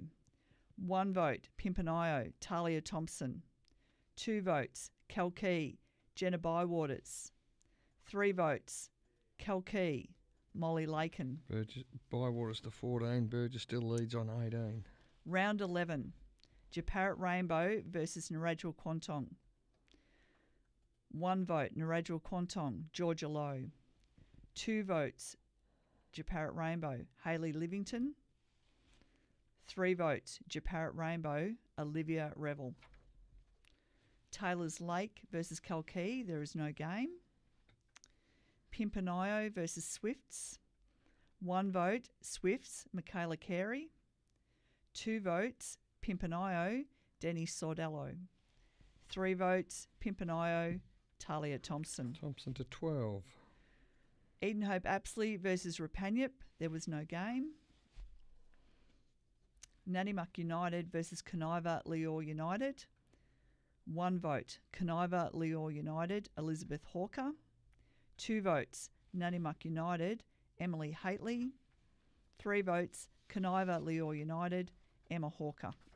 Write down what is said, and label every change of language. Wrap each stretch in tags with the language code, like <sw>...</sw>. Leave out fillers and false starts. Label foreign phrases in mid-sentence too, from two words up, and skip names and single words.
<en>1 vote, Pimpernio, Talia Thompson. 2 votes, Kalkee, Jenna Bywaters. 3 votes, Kalkee, Molly Lakin. Burgess, Bywaters to 14, Burgess still leads on 18. Round 11, Japarrett Rainbow versus Narrajal Quantong. 1 vote, Narrajal Quantong, Georgia Lowe. 2 votes, Japarrett Rainbow, Hayley Livington. 3 votes, Japarrett Rainbow, Olivia Revel. Taylor's Lake versus Kalkee, there is no game. Pimpernio versus Swifts. 1 vote, Swifts, Michaela Carey. 2 votes, Pimpanayo, Denny Sordello. 3 votes, Pimpanayo, Talia Thompson. Thompson to 12. Eden Hope Apsley versus Rapanyip. There was no game. Nanimuck United versus Kaniva Leor United. 1 vote, Kaniva Leor United, Elizabeth Hawker. 2 votes, Nanimuck United, Emily Haitley. 3 votes, Kaniva Leor United, Emma Hawker.</en>